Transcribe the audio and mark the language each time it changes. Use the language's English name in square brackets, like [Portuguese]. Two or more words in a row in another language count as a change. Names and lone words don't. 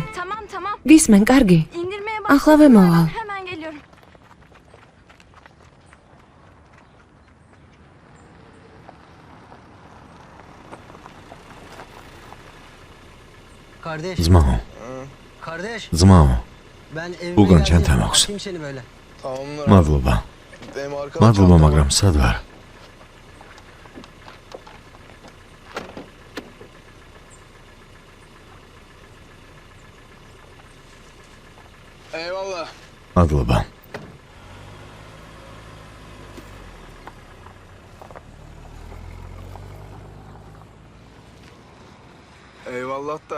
[Turkish] Tamam. [Georgian] გისმენ, კარგი. [Turkish] İndirmeye [Georgian] Ახლავე მოვალ. [Turkish] Hemen geliyorum. Kardeş, [Georgian] ძმაო, [Turkish] kardeş. [Georgian] ძმაო, [Turkish] Ben evime Bugün geldim. çantam yok. Atayım seni böyle. [Georgian] მადლობა. მადლობა, მაგრამ სად ვარ? [Turkish] Eyvallah. [Georgian] მადლობა. [Turkish] Eyvallah da...